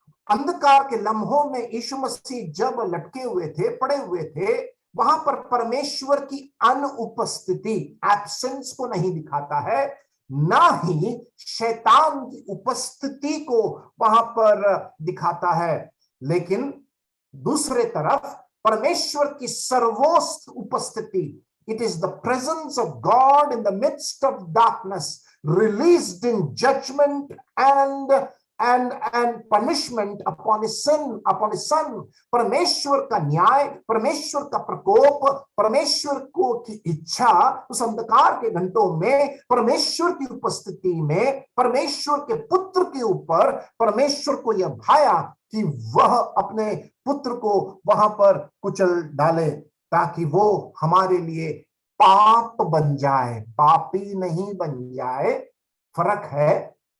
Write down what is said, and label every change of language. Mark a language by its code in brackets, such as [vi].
[hi] अंधकार के लम्हों में यीशु मसीह जब लटके हुए थे, पड़े हुए थे, वहां पर परमेश्वर की अनुपस्थिति, एब्सेंस को नहीं दिखाता है, ना ही शैतान की उपस्थिति को वहां पर दिखाता है। लेकिन दूसरे तरफ परमेश्वर की सर्वोच्च उपस्थिति, [en] It is the presence of God in the midst of darkness, released in judgement and and punishment upon his son. [hi] परमेश्वर का न्याय, परमेश्वर का प्रकोप, परमेश्वर को की इच्छा उस अंधकार के घंटों में परमेश्वर की उपस्थिति में परमेश्वर के पुत्र के ऊपर परमेश्वर को यह भाया कि वह अपने पुत्र को वहां पर कुचल डाले, ताकि वो हमारे लिए पाप बन जाए, पापी नहीं बन जाए। फर्क है।